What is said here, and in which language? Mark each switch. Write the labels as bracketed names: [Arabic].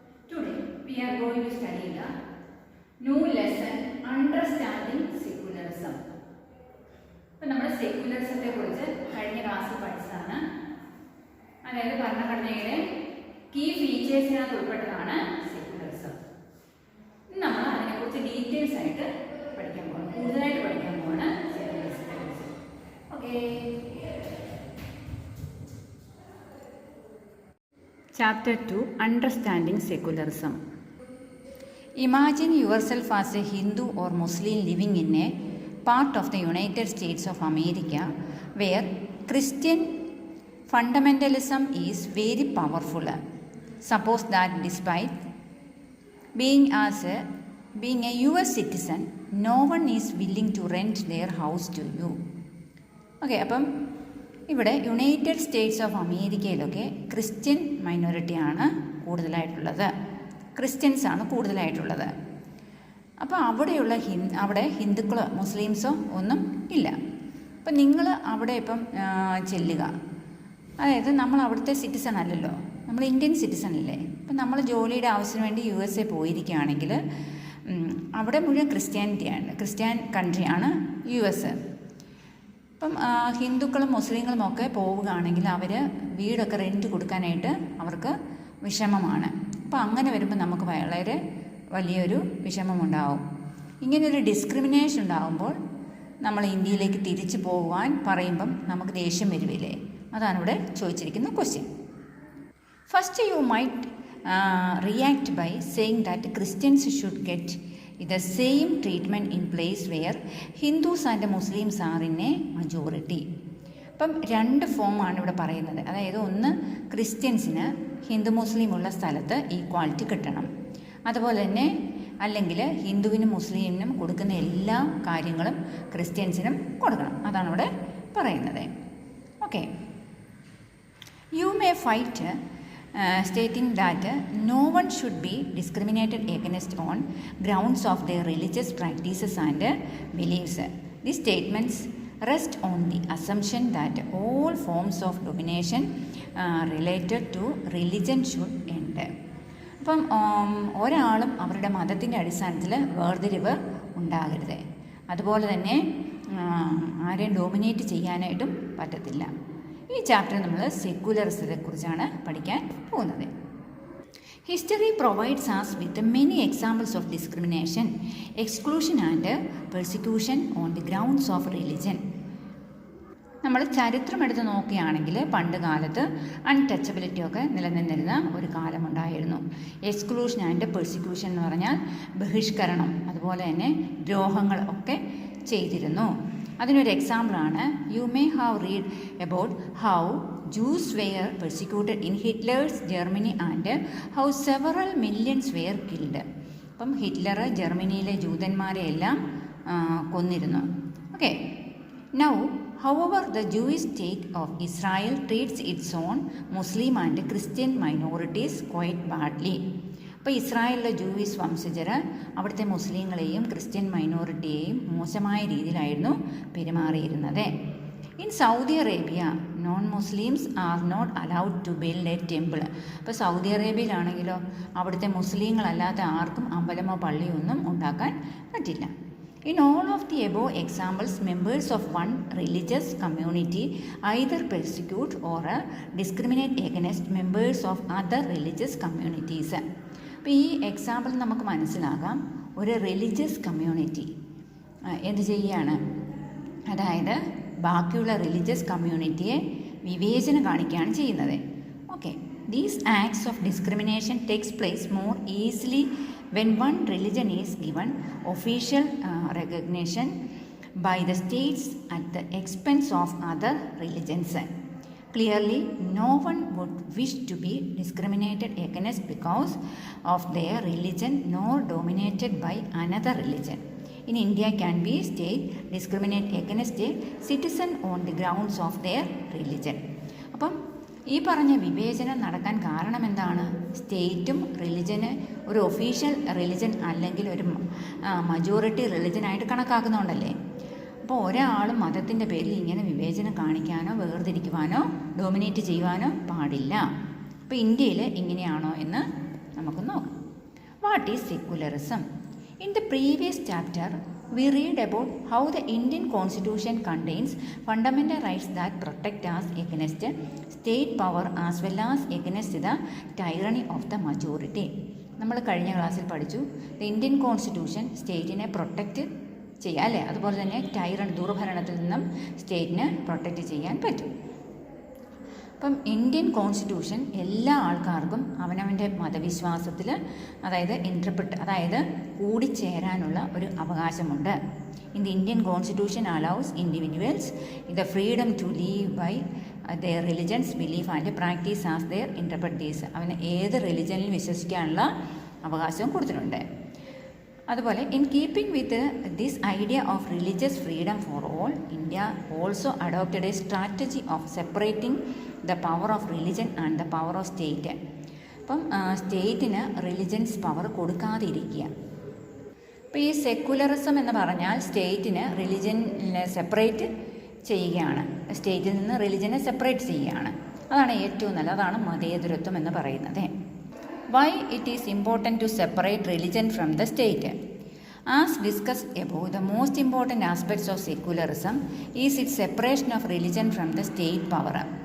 [English] Today we are going to study the new lesson Understanding Secularism. [Malayalam] അപ്പോൾ നമ്മൾ സെക്യുലറിസത്തെ കുറിച്ച് കഴിഞ്ഞ ക്ലാസ്സിൽ പഠിച്ചതാണ്. അതായത് ഭരണഘടനയുടെ കീ ഫീച്ചേഴ്സിനകത്ത് ഉൾപ്പെട്ടതാണ് സെക്യുലറിസം. നമ്മൾ അതിനെക്കുറിച്ച് ഡീറ്റെയിൽസ് ആയിട്ട് പഠിക്കാൻ പോകണം, കൂടുതലായിട്ട് പഠിക്കാൻ പോകണം സെക്യുലറിസത്തെ കുറിച്ച്. Okay. [English] Chapter 2 Understanding Secularism. Imagine yourself as a Hindu or Muslim living in a part of the United States of America where Christian fundamentalism is very powerful. Suppose that despite being a US citizen, no one is willing to rent their house to you. [Malayalam] Okay, അപ്പം ഇവിടെ United States of അമേരിക്കയിലൊക്കെ Christian മൈനോറിറ്റിയാണ് കൂടുതലായിട്ടുള്ളത്, ക്രിസ്ത്യൻസാണ് കൂടുതലായിട്ടുള്ളത്. അപ്പോൾ അവിടെ ഹിന്ദുക്കളോ മുസ്ലിംസോ ഒന്നും ഇല്ല. അപ്പം നിങ്ങൾ അവിടെ ഇപ്പം ചെല്ലുക, അതായത് നമ്മൾ അവിടുത്തെ സിറ്റിസൺ അല്ലല്ലോ, നമ്മൾ ഇന്ത്യൻ സിറ്റിസൺ അല്ലേ. അപ്പം നമ്മൾ ജോലിയുടെ ആവശ്യത്തിന് വേണ്ടി USA പോയിരിക്കുകയാണെങ്കിൽ അവിടെ മുഴുവൻ ക്രിസ്ത്യൻ കൺട്രിയാണ് US. ഇപ്പം ഹിന്ദുക്കളും മുസ്ലിങ്ങളും ഒക്കെ പോവുകയാണെങ്കിൽ അവർ വീടൊക്കെ റെൻറ്റ് കൊടുക്കാനായിട്ട് അവർക്ക് വിഷമമാണ്. അപ്പോൾ അങ്ങനെ വരുമ്പോൾ നമുക്ക് വളരെ വലിയൊരു വിഷമമുണ്ടാവും. ഇങ്ങനെയൊരു ഡിസ്ക്രിമിനേഷൻ ഉണ്ടാകുമ്പോൾ നമ്മൾ ഇന്ത്യയിലേക്ക് തിരിച്ചു പോകുവാൻ പറയുമ്പം നമുക്ക് ദേഷ്യം വരുവില്ലേ? അതാണ് ഇവിടെ ചോദിച്ചിരിക്കുന്ന question. [English] First you might react by saying that Christians should get the same treatment in place where Hindus and Muslims are in a majority. [Malayalam] അപ്പം രണ്ട് ഫോമാണ് ഇവിടെ പറയുന്നത്. അതായത് ഒന്ന്, ക്രിസ്ത്യൻസിന് ഹിന്ദു മുസ്ലിം ഉള്ള സ്ഥലത്ത് ഈക്വാലിറ്റി കിട്ടണം, അതുപോലെ തന്നെ അല്ലെങ്കിൽ ഹിന്ദുവിനും മുസ്ലിമിനും കൊടുക്കുന്ന എല്ലാ കാര്യങ്ങളും ക്രിസ്ത്യൻസിനും കൊടുക്കണം. അതാണ് ഇവിടെ പറയുന്നത്. Okay. [English] You may fight stating that no one should be discriminated against on grounds of their religious practices and beliefs. These statements rest on the assumption that all forms of domination related to religion should end. [Malayalam] അപ്പം ഒരാളും അവരുടെ മതത്തിൻ്റെ അടിസ്ഥാനത്തിൽ വേർതിരിവ് ഉണ്ടാകരുത്, അതുപോലെ തന്നെ ആരെയും ഡോമിനേറ്റ് ചെയ്യാനായിട്ടും പറ്റത്തില്ല. ഈ ചാപ്റ്റർ നമ്മൾ സെക്യുലറിസത്തെ കുറിച്ചാണ് പഠിക്കാൻ പോകുന്നത്. [English] History provides us with many examples of discrimination, exclusion and persecution on the grounds of religion. [Malayalam] നമ്മൾ ചരിത്രം എടുത്ത് നോക്കുകയാണെങ്കിൽ പണ്ട് കാലത്ത് അൺടച്ചബിലിറ്റി ഒക്കെ നിലനിന്നിരുന്ന ഒരു കാലമുണ്ടായിരുന്നു. എക്സ്ക്ലൂഷൻ ആൻഡ് പെർസിക്യൂഷൻ എന്ന് പറഞ്ഞാൽ ബഹിഷ്കരണം, അതുപോലെ തന്നെ ദ്രോഹങ്ങൾ ഒക്കെ ചെയ്തിരുന്നു. അതിനൊരു എക്സാമ്പിളാണ്, [English] You may have read about how Jews were persecuted in Hitler's Germany and how several millions were killed. [Malayalam] അപ്പം ഹിറ്റ്ലർ ജർമ്മനിയിലെ ജൂതന്മാരെ എല്ലാം കൊന്നിരുന്നു. Okay. [English] Now however the Jewish state of Israel treats its own Muslim and Christian minorities quite badly. [Malayalam] അപ്പോൾ ഇസ്രായേലിലെ Jewish വംശജർ അവിടുത്തെ മുസ്ലിങ്ങളെയും Christian മൈനോറിറ്റിയെയും മോശമായ രീതിയിലായിരുന്നു പെരുമാറിയിരുന്നത്. [English] In Saudi Arabia non Muslims are not allowed to build a temple. [Malayalam] അപ്പോൾ Saudi അറേബ്യയിലാണെങ്കിലോ അവിടുത്തെ മുസ്ലിങ്ങളല്ലാത്ത ആർക്കും അമ്പലമോ പള്ളിയോ ഒന്നും ഉണ്ടാക്കാൻ പറ്റില്ല. [English] In all of the above examples, members of one religious community either persecute or discriminate against members of other religious communities. [Malayalam] അപ്പോൾ ഈ example നമുക്ക് മനസ്സിലാകാം, ഒരു റിലീജിയസ് കമ്മ്യൂണിറ്റി എന്ത് ചെയ്യുകയാണ്, അതായത് ബാക്കിയുള്ള റിലീജിയസ് കമ്മ്യൂണിറ്റിയെ വിവേചനം കാണിക്കുകയാണ് ചെയ്യുന്നത്. Okay. [English] These acts of discrimination takes place more easily when one religion is given official recognition by the states at the expense of other religions. Clearly, no one would wish to be discriminated against because of their religion nor dominated by another religion. In India, can be state discriminate against a citizen on the grounds of their religion. [Malayalam] അപ്പം ഈ പറഞ്ഞ വിവേചനം നടക്കാൻ കാരണം എന്താണ്? സ്റ്റേറ്റും റിലിജന് ഒരു official religion അല്ലെങ്കിൽ ഒരു മജോറിറ്റി റിലിജനായിട്ട് കണക്കാക്കുന്നതുകൊണ്ടല്ലേ. അപ്പോൾ ഒരാളും മതത്തിൻ്റെ പേരിൽ ഇങ്ങനെ വിവേചനം കാണിക്കാനോ വേർതിരിക്കുവാനോ ഡോമിനേറ്റ് ചെയ്യുവാനോ പാടില്ല. അപ്പോൾ ഇന്ത്യയിൽ ഇങ്ങനെയാണോ എന്ന് നമുക്ക് നോക്കാം. [English] What is secularism? In the previous chapter, we read about how the Indian Constitution contains fundamental rights that protect us against state power as well as against the tyranny of the majority. [Malayalam] നമ്മൾ കഴിഞ്ഞ ക്ലാസ്സിൽ പഠിച്ചു Indian constitution സ്റ്റേറ്റിനെ protect ചെയ്യുക അല്ലേ, അതുപോലെ തന്നെ ദുർഭരണത്തിൽ നിന്നും സ്റ്റേറ്റിനെ protect ചെയ്യാൻ പറ്റും. അപ്പം ഇന്ത്യൻ കോൺസ്റ്റിറ്റ്യൂഷൻ എല്ലാ ആൾക്കാർക്കും അവനവൻ്റെ മതവിശ്വാസത്തിൽ അതായത് കൂടിച്ചേരാനുള്ള ഒരു അവകാശമുണ്ട്. [English] In the Indian constitution allows individuals the freedom to live by their religions belief and practice as their interpret these. [Malayalam] അവന് ഏത് റിലിജനിൽ വിശ്വസിക്കാനുള്ള അവകാശവും കൊടുത്തിട്ടുണ്ട്. അതുപോലെ [English] In keeping with this idea of religious freedom for all, India also adopted a strategy of separating the power of religion and the power of state. [Malayalam] അപ്പം സ്റ്റേറ്റിന് religions power കൊടുക്കാതിരിക്കുക. അപ്പോൾ ഈ secularism എന്ന് പറഞ്ഞാൽ സ്റ്റേറ്റിന് റിലിജനെ സെപ്പറേറ്റ് ചെയ്യുകയാണ്, സ്റ്റേറ്റിൽ നിന്ന് റിലിജനെ സെപ്പറേറ്റ് ചെയ്യുകയാണ്. അതാണ് ഏറ്റവും നല്ലത്, അതാണ് മതേതരത്വം എന്ന് പറയുന്നത്. [English] Why it is important to separate religion from the state? As discussed above, the most important aspects of secularism is its separation of religion from the state power.